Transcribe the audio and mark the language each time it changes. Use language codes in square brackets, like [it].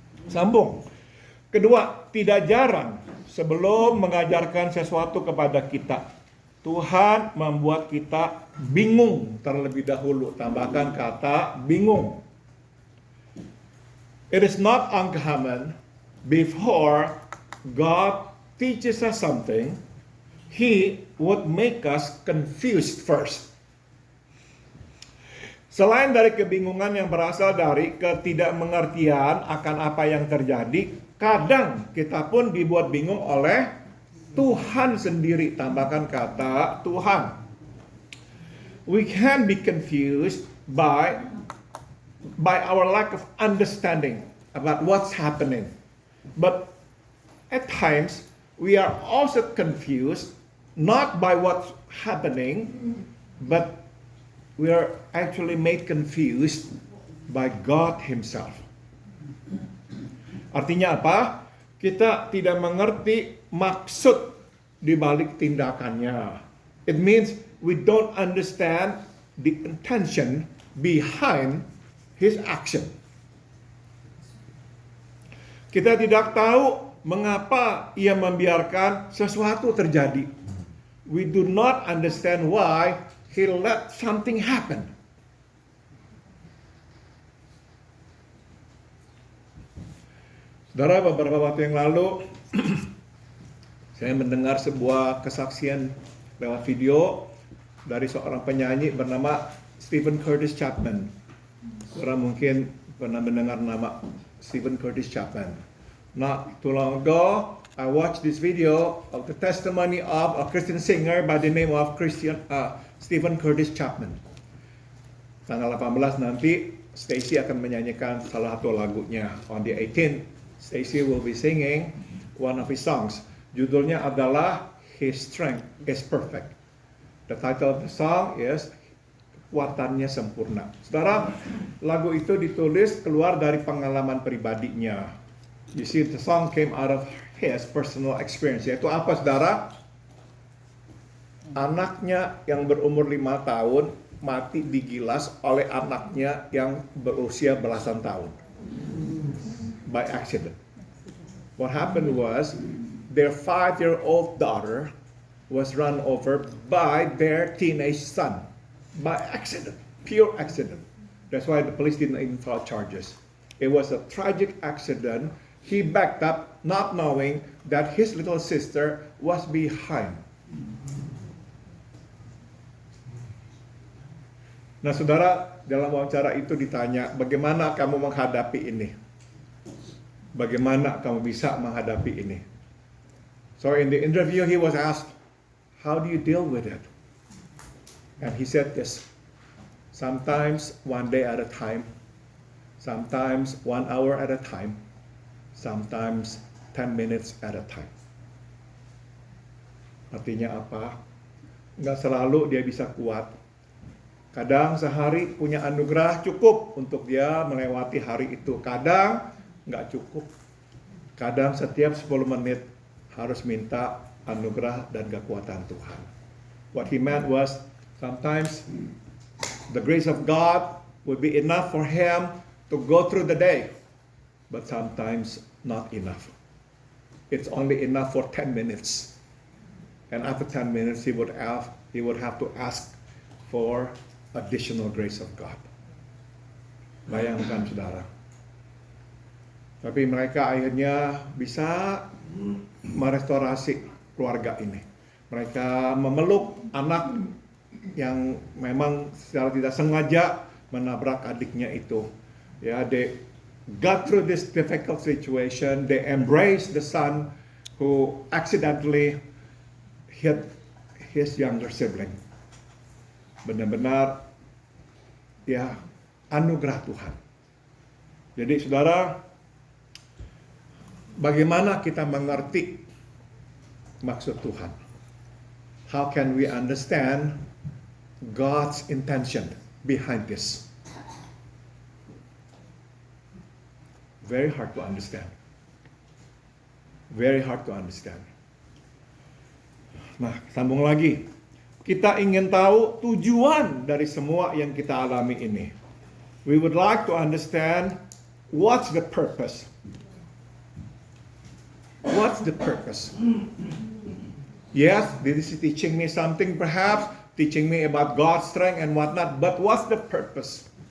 [id] Sambung. Kedua, tidak jarang sebelum mengajarkan sesuatu kepada kita, Tuhan membuat kita bingung terlebih dahulu. Tambahkan kata bingung. [en] It is not uncommon before God teaches us something, He would make us confused first. [id] Selain dari kebingungan yang berasal dari ketidakmengertian akan apa yang terjadi, kadang kita pun dibuat bingung oleh Tuhan sendiri. Tambahkan kata Tuhan. [en] We can be confused by our lack of understanding about what's happening. But at times, we are also confused not by what's happening, but we are actually made confused by God Himself. [id] Artinya apa? Kita tidak mengerti maksud di balik tindakannya. [en] It means we don't understand the intention behind His action. [id] Kita tidak tahu mengapa Ia membiarkan sesuatu terjadi. [en] We do not understand why He let something happen. [id] Saudara, beberapa waktu yang lalu saya mendengar sebuah kesaksian lewat video dari seorang penyanyi bernama Stephen Curtis Chapman. Saudara mungkin pernah mendengar nama Stephen Curtis Chapman. [en] Not too long ago, I watched this video of the testimony of a Christian singer by the name of Stephen Curtis Chapman. [id] Tanggal 18 nanti, Stacy akan menyanyikan salah satu lagunya. [en] On the 18th, Stacy will be singing one of his songs. [id] Judulnya adalah [en] His Strength is Perfect. The title of the song is Kekuatannya Sempurna. [id] Saudara, lagu itu ditulis keluar dari pengalaman pribadinya. [en] You see, the song came out of his personal experience. [id] Yaitu apa, saudara? Anaknya yang berumur 5 tahun mati digilas oleh anaknya yang berusia belasan tahun. [en] By accident. What happened was, their 5-year-old daughter was run over by their teenage son. By accident. Pure accident. That's why the police didn't even file charges. It was a tragic accident. He backed up not knowing that his little sister was behind. [id] Nah, saudara, dalam wawancara itu ditanya, bagaimana kamu menghadapi ini? Bagaimana kamu bisa menghadapi ini? [en] So in the interview he was asked, how do you deal with it? And he said this, sometimes 1 day at a time, sometimes 1 hour at a time, sometimes 10 minutes at a time. [id] Artinya apa? Nggak selalu dia bisa kuat. Kadang sehari punya anugerah cukup untuk dia melewati hari itu. Kadang nggak cukup. Kadang setiap 10 menit harus minta anugerah dan kekuatan Tuhan. [en] What he meant was, sometimes The grace of God would be enough for him to go through the day, but sometimes not enough. It's only enough for 10 minutes. And after 10 minutes, he would have to ask for additional grace of God. [id] Bayangkan saudara. Tapi mereka akhirnya bisa merestorasi keluarga ini. Mereka memeluk anak yang memang secara tidak sengaja menabrak adiknya itu. [en] Ya, they got through this difficult situation. They embraced the son who accidentally hit his younger sibling. [id] Benar-benar ya anugerah Tuhan. Jadi saudara, bagaimana kita mengerti maksud Tuhan? [en] How can we understand God's intention behind this? Very hard to understand. Very hard to understand. [id] Nah, sambung lagi. Kita ingin tahu tujuan dari semua yang kita alami ini. [en] We would like to understand what's the purpose. What's the purpose? Yes, this is teaching me something perhaps, teaching me about God's strength and whatnot, but what's the purpose?